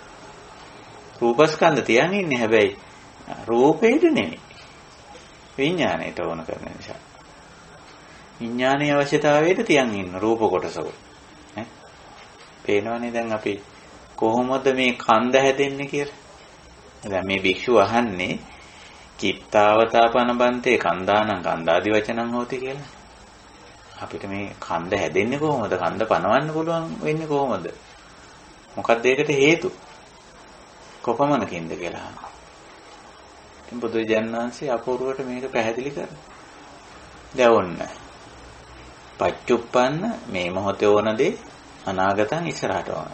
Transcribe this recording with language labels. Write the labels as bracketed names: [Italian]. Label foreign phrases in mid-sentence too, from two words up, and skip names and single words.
[Sinhala] රූපස්කන්ධ තියන් ඉන්නේ හැබැයි රූපේට නෙමෙයි. විඥාණයට ඕන කරන නිසා. විඥානයේ අවශ්‍යතාවයට තියන් ඉන්න රූප කොටසක. ඈ. පේනවනේ දැන් අපි කොහොමද මේ කන්ද හැදෙන්නේ කියලා. දැන් මේ භික්ෂුව අහන්නේ [Pali] චිත්තාවතාපනබන්තේ කන්දානං කන්දාදි වචනං හොති [Sinhala] කියලා. අපිට මේ කන්ද හැදෙන්නේ කොහොමද? කන්ද පනවන්න පුළුවන් වෙන්නේ කොහොමද? මොකක්ද ඒකට හේතු? කොපමණකින්ද කියලා අහනවා. ඉතින් බුදුරජාණන් වහන්සේ අපූර්වට මේක පැහැදිලි කරනවා. දැන් ඔන්න පච්චුප්පන්න මේ මොහොතේ ඕන දේ අනාගතං ඉස්සරහට ඕන.